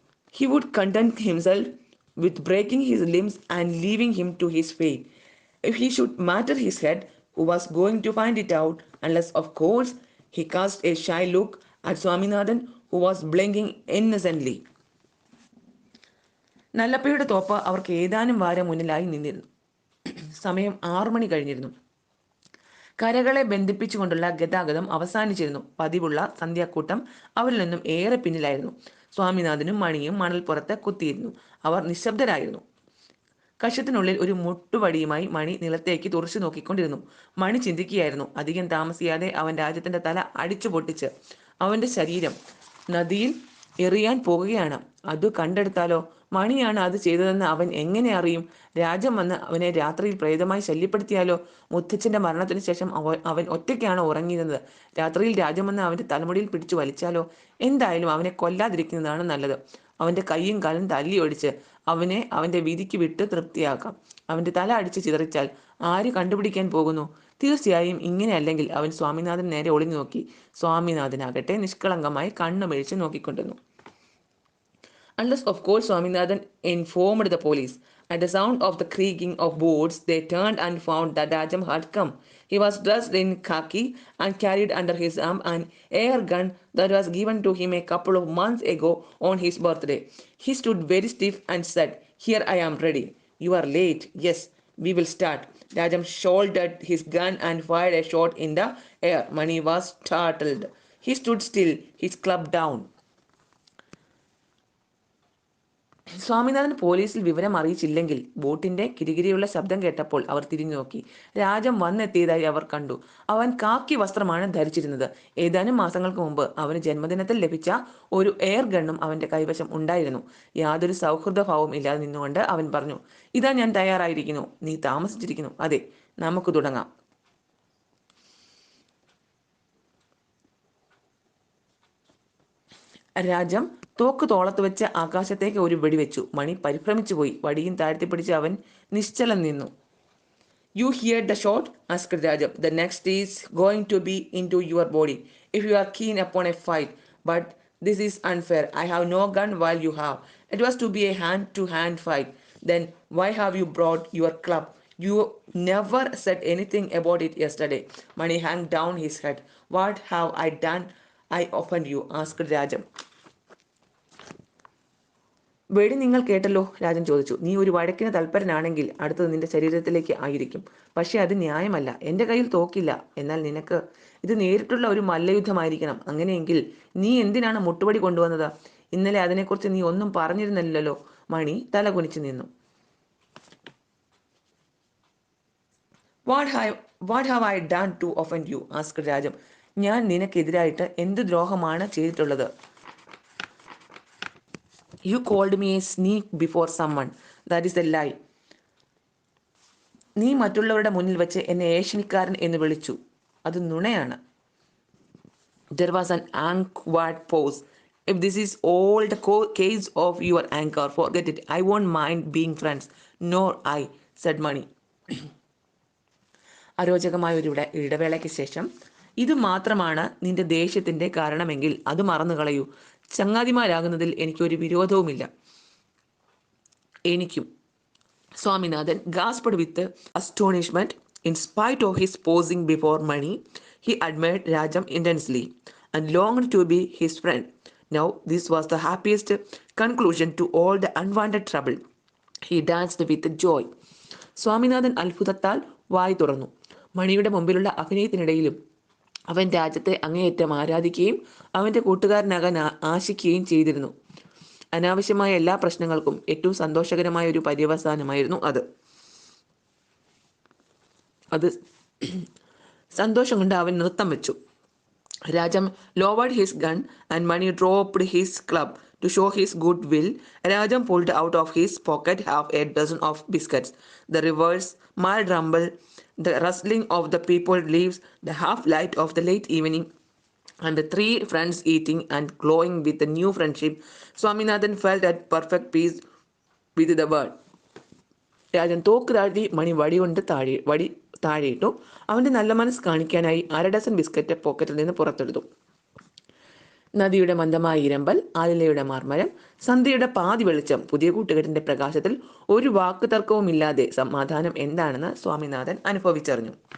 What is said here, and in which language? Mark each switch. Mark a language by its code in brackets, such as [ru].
[en] He would content himself with breaking his limbs and leaving him to his fate. If he should matter his head, who was going to find it out unless, of course, he cast a shy look at Swaminathan, who was blinking innocently. [ml] നല്ലപ്പയുടെ തോപ്പ് അവർക്ക് ഏതാനും വാരം മുന്നിലായി നിന്നിരുന്നു. സമയം 6 മണി കഴിഞ്ഞിരുന്നു. കരകളെ ബന്ധിപ്പിച്ചുകൊണ്ടുള്ള ഗതാഗതം അവസാനിച്ചിരുന്നു. പതിവുള്ള സന്ധ്യാക്കൂട്ടം അവരിൽ നിന്നും ഏറെ പിന്നിലായിരുന്നു. സ്വാമിനാഥനും മണിയും മണൽപ്പുറത്ത് കുത്തിയിരുന്നു. അവർ നിശബ്ദരായിരുന്നു. കഷത്തിനുള്ളിൽ ഒരു മുട്ടുവടിയുമായി മണി നിലത്തേക്ക് തുറച്ചു നോക്കിക്കൊണ്ടിരുന്നു. മണി ചിന്തിക്കുകയായിരുന്നു. അധികം താമസിയാതെ അവൻ രാജ്യത്തിന്റെ തല അടിച്ചു പൊട്ടിച്ച് അവന്റെ ശരീരം നദിയിൽ എറിയാൻ പോകുകയാണ്. അത് കണ്ടെടുത്താലോ? മണിയാണ് അത് ചെയ്തതെന്ന് അവൻ എങ്ങനെ അറിയും? രാജം വന്ന് അവനെ രാത്രിയിൽ പ്രേതമായി ശല്യപ്പെടുത്തിയാലോ? മുത്തച്ഛന്റെ മരണത്തിന് ശേഷം അവൻ ഒറ്റയ്ക്കാണ് ഉറങ്ങിയിരുന്നത്. രാത്രിയിൽ രാജം വന്ന് അവന്റെ തലമുടിയിൽ പിടിച്ചു വലിച്ചാലോ? എന്തായാലും അവനെ കൊല്ലാതിരിക്കുന്നതാണ് നല്ലത്. അവന്റെ കൈയും കാലും തല്ലി ഒടിച്ച് അവനെ അവന്റെ വിധിക്ക് വിട്ട് തൃപ്തിയാക്കാം. അവന്റെ തല അടിച്ച് ചിതറിച്ചാൽ ആര് കണ്ടുപിടിക്കാൻ പോകുന്നു? തീർച്ചയായും ഇങ്ങനെയല്ലെങ്കിൽ. അവൻ സ്വാമിനാഥൻ നേരെ ഒളിഞ്ഞു നോക്കി. സ്വാമിനാഥനാകട്ടെ നിഷ്കളങ്കമായി കണ്ണുമിഴിച്ച് നോക്കിക്കൊണ്ടിരുന്നു. [en] Unless, of course, Swaminathan informed the police. At the sound of the creaking of boards, they turned and found that Rajam had come. He was dressed in khaki and carried under his arm an air gun that was given to him a couple of months ago on his birthday. He stood very stiff and said, "Here I am ready." "You are late." "Yes, we will start." Rajam shouldered his gun and fired a shot in the air. Mani was startled. He stood still, his club down. [ml] Swaminathan പോലീസിൽ വിവരം അറിയിച്ചില്ലെങ്കിൽ ബോട്ടിന്റെ കിരികിരിയുള്ള ശബ്ദം കേട്ടപ്പോൾ അവർ തിരിഞ്ഞു നോക്കി. രാജം വന്നെത്തിയതായി അവർ കണ്ടു. അവൻ കാക്കി വസ്ത്രമാണ് ധരിച്ചിരുന്നത്. ഏതാനും മാസങ്ങൾക്ക് മുമ്പ് അവന് ജന്മദിനത്തിൽ ലഭിച്ച ഒരു എയർ ഗണ്ണും അവന്റെ കൈവശം ഉണ്ടായിരുന്നു. യാതൊരു സൗഹൃദഭാവവും ഇല്ലാതെ നിന്നുകൊണ്ട് അവൻ പറഞ്ഞു, "ഇതാ ഞാൻ തയ്യാറായിരിക്കുന്നു. നീ താമസിച്ചിരിക്കുന്നു. അതെ, നമുക്ക് തുടങ്ങാം." രാജം തോക്ക് തോളത്ത് വെച്ച് ആകാശത്തേക്ക് ഒരു വെടിവെച്ചു. മണി പരിഭ്രമിച്ചു പോയി. വടിയും താഴ്ത്തിപ്പിടിച്ച് അവൻ നിശ്ചലം നിന്നു. [en] "You heard the shot?" asked Rajam. "The next is going to be into your body, if you are keen upon a fight. But this is unfair. I have no gun while you have. It was to be a hand-to-hand fight. Then why have you brought your club? You never said anything about it yesterday." Mani hung down his head. "What have I done? I offend you?" asked Rajam. [ml] "വെടി നിങ്ങൾ കേട്ടല്ലോ," രാജൻ ചോദിച്ചു. "നീ ഒരു വഴക്കിന് തൽപരനാണെങ്കിൽ അടുത്തത് നിന്റെ ശരീരത്തിലേക്ക് ആയിരിക്കും. പക്ഷെ അത് ന്യായമല്ല. എന്റെ കയ്യിൽ തോക്കില്ല. എന്നാൽ നിനക്ക് ഇത് നേരിട്ടുള്ള ഒരു മല്ലയുദ്ധമായിരിക്കണം. അങ്ങനെയെങ്കിൽ നീ എന്തിനാണ് മുട്ടുപടി കൊണ്ടുവന്നത്? ഇന്നലെ അതിനെക്കുറിച്ച് നീ ഒന്നും പറഞ്ഞിരുന്നില്ലല്ലോ." മണി തലകുനിച്ചു നിന്നു. [en] What have I done to offend you?" asked Rajam. [ml] "ഞാൻ നിനക്കെതിരായിട്ട് എന്ത് ദ്രോഹമാണ് ചെയ്തിട്ടുള്ളത്?" [en] "You called me a sneak before someone. That is a lie." [ml] "നീ മറ്റുള്ളവരുടെ മുന്നിൽ വെച്ച് എന്നെ ഏഷണിക്കാരൻ എന്ന് വിളിച്ചു. അത് നുണയാണ്." [en] There was an awkward pause. "If this is all the case of your anger, forget it. I won't mind being friends." "Nor I," said Mani. [ml] അരോചകമായ ഒരു ഇടവേളയ്ക്ക് ശേഷം, "ഇത് മാത്രമാണ് നിന്റെ ദേഷ്യത്തിന്റെ കാരണമെങ്കിൽ അത് മറന്നു കളയൂ. ചങ്ങാതിമാരാകുന്നതിൽ എനിക്കൊരു വിരോധവുമില്ല." "എനിക്കും." [en] Swaminathan gasped with astonishment. In spite of his posing before Mani, he admired Rajam intensely and longed to be his friend. Now this was the happiest conclusion to all the unwanted trouble. He danced with joy. [ml] Swaminathan അത്ഭുതത്താൽ വായി തുറന്നു. മണിയുടെ മുമ്പിലുള്ള അഭിനയത്തിനിടയിലും അവൻ രാജ്യത്തെ അങ്ങേയറ്റം ആരാധിക്കുകയും അവന്റെ കൂട്ടുകാരനാകാൻ ആശിക്കുകയും ചെയ്തിരുന്നു. അനാവശ്യമായ എല്ലാ പ്രശ്നങ്ങൾക്കും ഏറ്റവും സന്തോഷകരമായ ഒരു പര്യവസാനമായിരുന്നു അത് സന്തോഷം കൊണ്ട് അവൻ നൃത്തം വെച്ചു. [en] Rajam lowered his gun and Mani dropped his club. To show his goodwill, Rajam pulled out of his pocket half a dozen of biscuits. The river's mild rumble, the rustling of the people's leaves, the half-light of the late evening, and the three friends eating and glowing with the new friendship, Swaminathan felt at perfect peace with the world. [ml] Rajan തോക്ക് താഴ്ത്തി. മണി വടി താഴെയിട്ടു. അവന്റെ നല്ല മനസ്സ് കാണിക്കാനായി 1/2 dozen biscuit പോക്കറ്റിൽ നിന്ന് പുറത്തെടുത്തു. നദിയുടെ മന്ദമായ ഇരമ്പൽ, ആലിലയുടെ മാർമരം, സന്ധ്യയുടെ പാതി വെളിച്ചം, പുതിയ കൂട്ടുകെട്ടിന്റെ പ്രകാശത്തിൽ ഒരു വാക്ക് തർക്കവുമില്ലാതെ സമാധാനം എന്താണെന്ന് സ്വാമിനാഥൻ അനുഭവിച്ചറിഞ്ഞു.